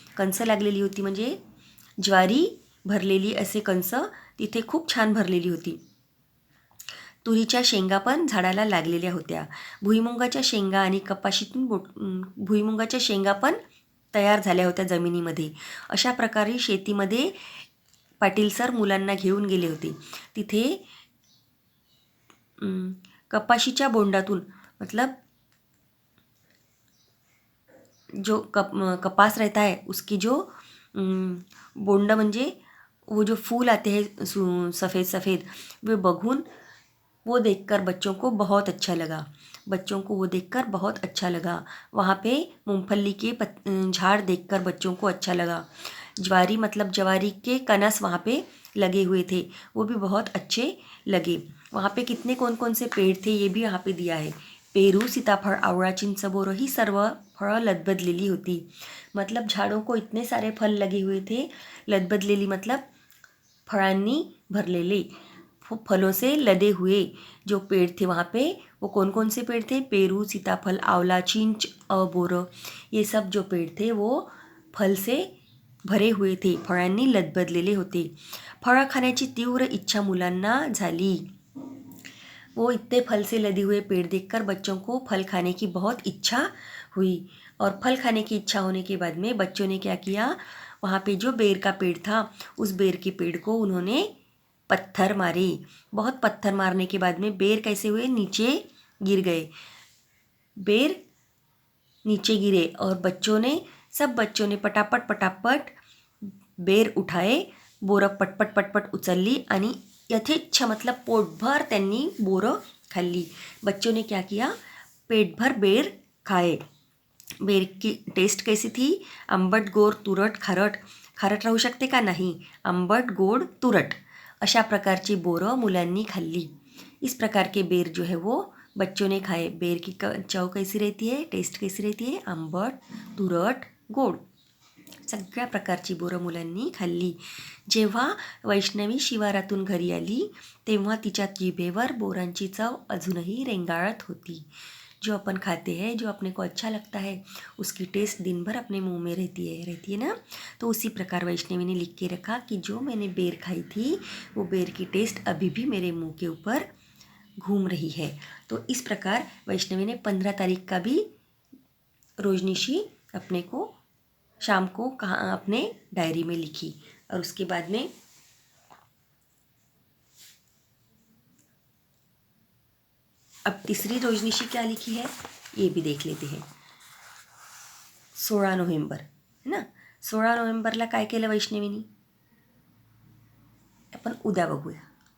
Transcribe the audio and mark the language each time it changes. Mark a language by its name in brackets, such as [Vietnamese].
[Marathi] कंस लागलेली होती म्हणजे ज्वारी भरलेली असे कंस तिथे खूप छान भरलेली होती. तुरीच्या शेंगा पण झाडाला लागलेल्या होत्या. भुईमुगाच्या शेंगा आणि कपाशीतून भुईमुगाच्या शेंगा पण तयार झाल्या होत्या जमिनीमध्ये. अशा प्रकारे शेतीमध्ये पाटील सर मुलांना घेऊन गेले होते. तिथे कपाशीच्या बोंडातून [Hindi] मतलब जो कपास रहता है उसकी जो बोंड म्हणजे वो जो फूल आते हैं सफ़ेद सफ़ेद, [Marathi] वे बघून [Hindi] वो देखकर बच्चों को बहुत अच्छा लगा. बच्चों को वो देखकर बहुत अच्छा लगा. वहाँ पे मूंगफली के झाड़ देखकर बच्चों को अच्छा लगा. ज्वारी मतलब जवारी के कनस वहाँ पे लगे हुए थे, वो भी बहुत अच्छे लगे. वहाँ पे कितने कौन कौन से पेड़ थे ये भी यहाँ पे दिया है. [Marathi] पेरू, सीताफळ, आवळा, चिंच, बोरं ही सर्व फळं लदबदलेली होती. [Hindi] मतलब झाड़ों को इतने सारे फल लगे हुए थे. लदबदलेली मतलब [Marathi] फळांनी भरलेले, [Hindi] फलों से लदे हुए जो पेड़ थे वहाँ पे, वो कौन कौन से पेड़ थे? पेरू, सीताफल, आंवला, चिंच और बोरं, ये सब जो पेड़ थे वो फल से भरे हुए थे, [Marathi] फळांनी लदबदलेले होते. फळं खाण्याची तीव्र इच्छा मुलांना झाली. [Hindi] वो इतने फल से लदे हुए पेड़ देखकर बच्चों को फल खाने की बहुत इच्छा हुई. और फल खाने की इच्छा होने के बाद में बच्चों ने क्या किया? वहाँ पे जो बेर का पेड़ था उस बेर के पेड़ को उन्होंने पत्थर मारे. बहुत पत्थर मारने के बाद में बेर कैसे हुए? नीचे गिर गए. बेर नीचे गिरे और सब बच्चों ने पटापट बेर उठाए. [Marathi] बोरं पटपट उचलली आणि यथेच्छ मतलब पोटभर त्यांनी बोरं खाल्ली. [Hindi] बच्चों ने क्या किया? पेट भर बेर खाए. बेर की टेस्ट कैसी थी? [Marathi] आंबट, गोड, तुरट, खारट. खारट राहू शकते का? नाही. आंबट, गोड, तुरट अशा प्रकारची बोरं मुलांनी खाल्ली. [Hindi] इस प्रकार के बेर जो है वो बच्चों ने खाए. बेर की चव कैसी रहती है? टेस्ट कैसी रहती है? [Marathi] आंबट, तुरट, गोड. सगळ्या प्रकारची बोरं मुलांनी खाल्ली. जेव्हा वैष्णवी शिवारातून घरी आली तेव्हा तिच्या जिभेवर बोरांची चव अजूनही रेंगाळत होती. [Hindi] जो अपन खाते हैं, जो अपने को अच्छा लगता है, उसकी टेस्ट दिन भर अपने मुंह में रहती है ना. तो उसी प्रकार वैष्णवी ने लिख के रखा कि जो मैंने बेर खाई थी वो बेर की टेस्ट अभी भी मेरे मुंह के ऊपर घूम रही है. तो इस प्रकार वैष्णवी ने 15 तारीख का भी रोजनिशी अपने को शाम को कहाँ अपने डायरी में लिखी. और उसके बाद में अब तीसरी रोजनिशी क्या लिखी है ये भी देख लेते हैं. 16 नोव्हेंबर है ना. [Marathi] 16 नोव्हेंबरला काय केलं वैष्णवीनी आपण उद्या बघूया.